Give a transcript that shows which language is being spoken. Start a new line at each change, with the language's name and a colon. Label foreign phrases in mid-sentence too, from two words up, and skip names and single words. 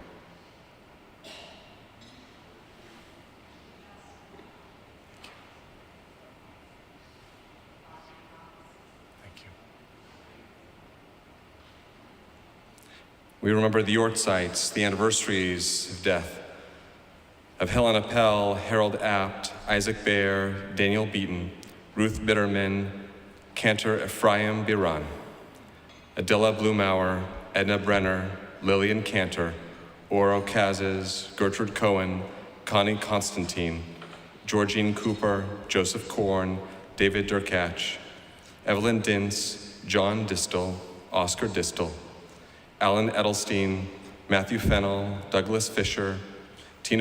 English: Thank you. We remember the Yortzites, the anniversaries of death, of Helen Appel, Harold Apt, Isaac Baer, Daniel Beaton, Ruth Bitterman, Cantor Ephraim Biran, Adela Blumauer, Edna Brenner, Lillian Cantor, Oro Kazes, Gertrude Cohen, Connie Constantine, Georgine Cooper, Joseph Korn, David Durkach, Evelyn Dintz, John Distel, Oscar Distel, Alan Edelstein, Matthew Fennell, Douglas Fisher, Tina